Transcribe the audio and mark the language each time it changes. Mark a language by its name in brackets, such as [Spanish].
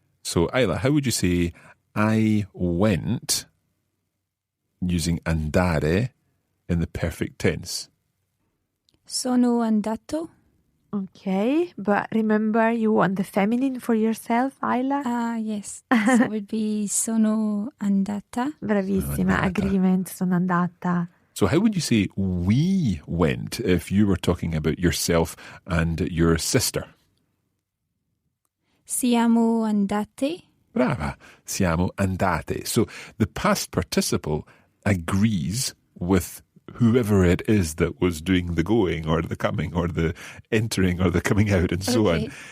[English] So, Isla, how would you say I went using andare in the perfect tense? [Italian] Sono andato. [English] Okay, but remember you want the feminine for yourself, Isla? Yes. So it would be [Italian] sono andata. Bravissima, agreement, sono andata. [English] So how would you say we went if you were talking about yourself and your sister? [Italian] Siamo andate. Brava, siamo andate. [English] So the past participle agrees with whoever it is that was doing the going or the coming or the entering or the coming out and so on.